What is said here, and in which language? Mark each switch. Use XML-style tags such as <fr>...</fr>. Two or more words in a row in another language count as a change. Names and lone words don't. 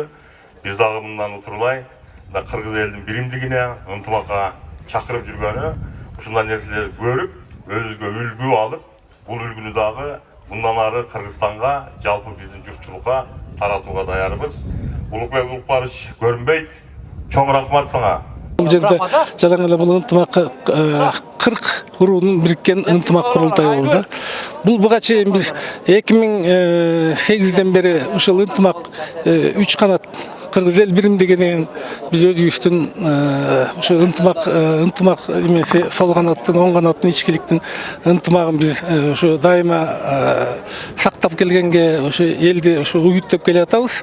<ky>Биз дагы мындан утурлай да кыргыз элдин биримдигине, ынтымакка чакырып жүргөнү, ушундай нерселерди көрүп, өзүбүзгө үлгү алып, бул үлгүнү дагы мындан ары Кыргызстанга, жалпы биздин журтчулукка таратууга даярбыз. Улукбек Зулпукарович көрүнбөйт. Чоң рахмат сага. Бұл жерде жаңа эле бул ынтымак 40 уруунун бириккен ынтымак курултайы болду. Бул буга чейин биз 2008ден бери ушул ынтымак 3 канат Кыргыз эл биримдиги деген биз өзүбүздүн ушу ынтымак эмеси сол канаттын, оң канаттын ичкиликтин ынтымагын биз ушу дайыма сактап келгенге ушу элди ушу уюттап келе атабыз.</ky>